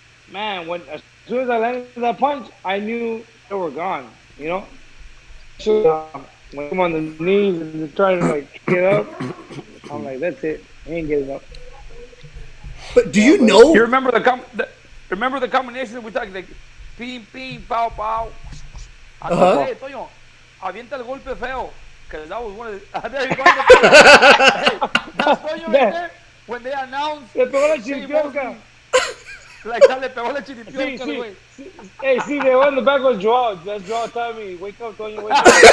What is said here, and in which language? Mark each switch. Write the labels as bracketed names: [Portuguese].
[English] Man, as soon as I landed that punch, I knew they were gone, So when I'm on the knees and trying to get up, I'm like, that's it. I ain't getting up. But do you know? You remember the combination that we talked like pim, pim, pow, pow. [Spanish] Hey, Toño, avienta el golpe feo. [English] Because that was one of the... There you go. Hey, that's Toño right there. When they announced... [Spanish] Le pegó la chiripioca. [English] Like that, [Spanish] le pegó la chiripioca, güey. [English] Hey, see, the one in the back was Joao. That's Joao telling me, wake up, Toño, wake up.